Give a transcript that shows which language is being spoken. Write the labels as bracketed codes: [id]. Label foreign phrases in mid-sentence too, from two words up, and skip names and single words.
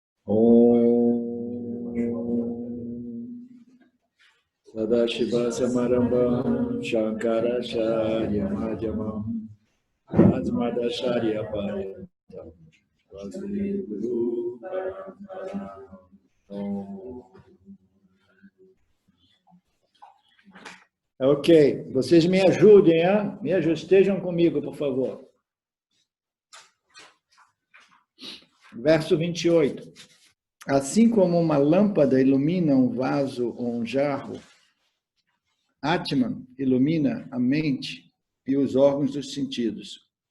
[sa] Om Sadashiva Samarambam Shankaracharya Madhyamam Asmadacharya Paryantam Vande Guru Paramparam. [pt] Ok, vocês me ajudem, hein? Me ajudem, estejam comigo, por favor. Verso 28. Assim como uma lâmpada ilumina um vaso ou um jarro, Atman ilumina a mente e os órgãos dos sentidos.